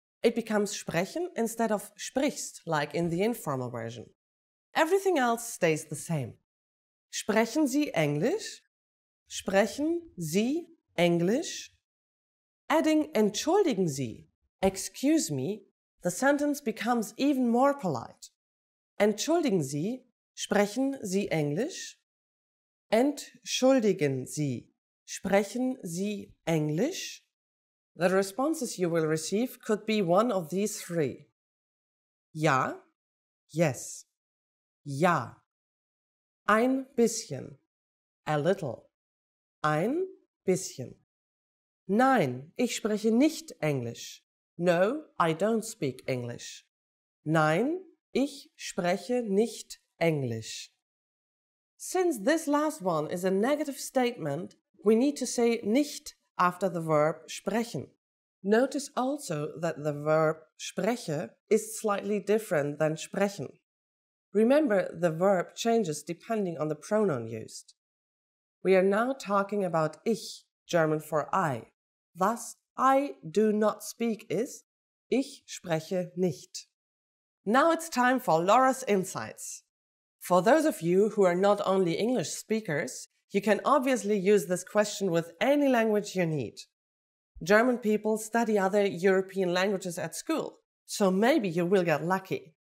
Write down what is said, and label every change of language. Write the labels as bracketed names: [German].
[English] It becomes sprechen instead of sprichst, like in the informal version. Everything else stays the same. [German] Sprechen Sie Englisch? Sprechen Sie Englisch? [English] Adding [German] entschuldigen Sie, [English] excuse me, the sentence becomes even more polite. [German] Entschuldigen Sie, sprechen Sie Englisch? Entschuldigen Sie, sprechen Sie Englisch? [English] The responses you will receive could be one of these 3. [German] Ja, [English] yes. [German] Ja. Ein bisschen. [English] A little. [German] Ein bisschen. Nein, ich spreche nicht Englisch. [English] No, I don't speak English. [German] Nein, ich spreche nicht Englisch. [English] Since this last one is a negative statement, we need to say nicht after the verb sprechen. Notice also that the verb spreche is slightly different than sprechen. Remember, the verb changes depending on the pronoun used. We are now talking about ich, German for I. Thus, I do not speak is [German] ich spreche nicht. [English] Now it's time for Laura's Insights. For those of you who are not only English speakers, you can obviously use this question with any language you need. German people study other European languages at school, so maybe you will get lucky.